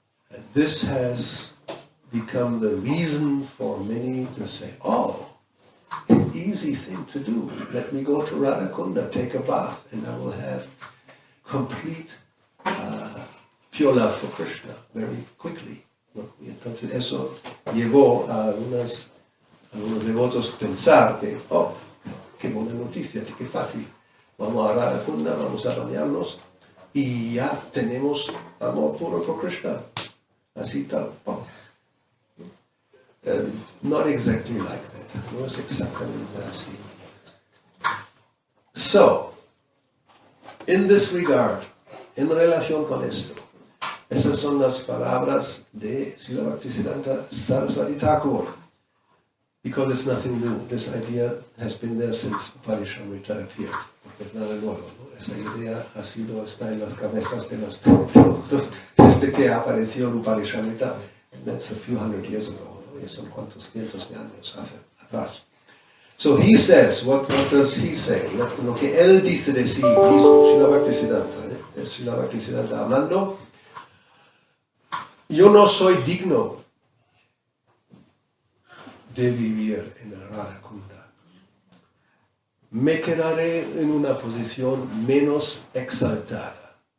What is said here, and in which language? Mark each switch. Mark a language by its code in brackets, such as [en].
[en] And this has become the reason for many to say, oh, an easy thing to do. Let me go to Radhakunda, take a bath, and I will have complete pure love for Krishna very quickly. [es] Y entonces eso llevó a algunos devotos pensar que, oh, qué buena noticia, qué fácil. Vamos a Radhakunda, vamos a bañarnos y ya tenemos amor puro por Krishna. Así tal. Oh. [en] Not exactly like that. [es] No es exactamente así. [en] So, in this regard, [es] en relación con esto, esas son las palabras de Srila Bhaktisiddhanta Saraswati Thakur. [en] Because it's nothing new. This idea has been there since Upanishamrita appeared. [es] Porque es nada nuevo, ¿no? Esa idea está en las cabezas de los productos desde que apareció el Upanishamrita. [en] And that's a few hundred years ago. [es] ¿No? Y son cuantos cientos de años atrás. [en] So he says, what does he say? [es] Lo que él dice de sí mismo, Srila Bhaktisiddhanta, Srila Bhaktisiddhanta hablando, yo no soy digno de vivir en el Radhakunda. Me quedaré en una posición menos exaltada.